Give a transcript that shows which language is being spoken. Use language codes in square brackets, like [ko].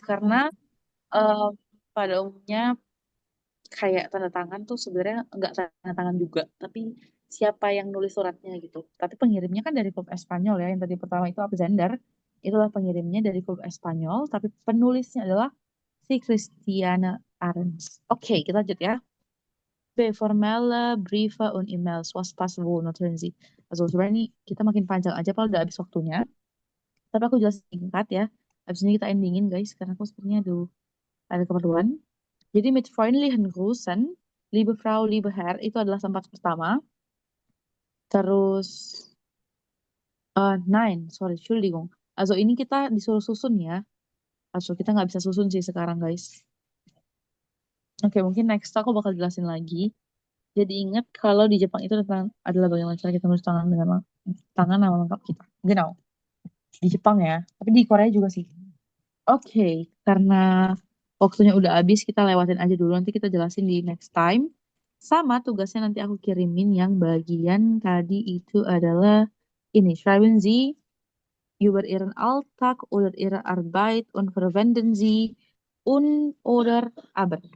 [id] Karena pada umumnya kayak tanda tangan tuh sebenarnya nggak tanda tangan juga, tapi siapa yang nulis suratnya gitu. Tapi pengirimnya kan dari klub Espanyol ya. Yang tadi pertama itu Absender, itulah pengirimnya dari klub Espanyol, tapi penulisnya adalah si Christiane Arends. Oke, kita lanjut ya. [de] Formelle Briefe und E-Mails, was passt wo, notieren Sie. [id] Also sebenarnya ini kita makin panjang aja kalau udah habis waktunya. Tapi aku jelas singkat ya. Habis ini kita endingin guys, karena aku sepertinya ada keperluan. Jadi [de] mit freundlichen Grüßen, liebe Frau, liebe Herr, [id] itu adalah tempat pertama. Terus, [de] nein, sorry, Entschuldigung. [id] Also ini kita disuruh susun ya. Also kita nggak bisa susun sih sekarang guys. Oke, mungkin next aku bakal jelasin lagi. Jadi ingat kalau di Jepang itu adalah bagaimana cara kita menulis tangan dengan tangan nama lengkap kita. [de] Genau. [id] Di Jepang ya. Tapi di Korea juga sih. Oke, karena waktunya udah habis, kita lewatin aja dulu. Nanti kita jelasin di next time. Sama tugasnya nanti aku kirimin yang bagian tadi itu adalah ini. [de] Schreiben Sie über Ihren Alltag oder Ihre Arbeit und verwenden Sie un oder aber.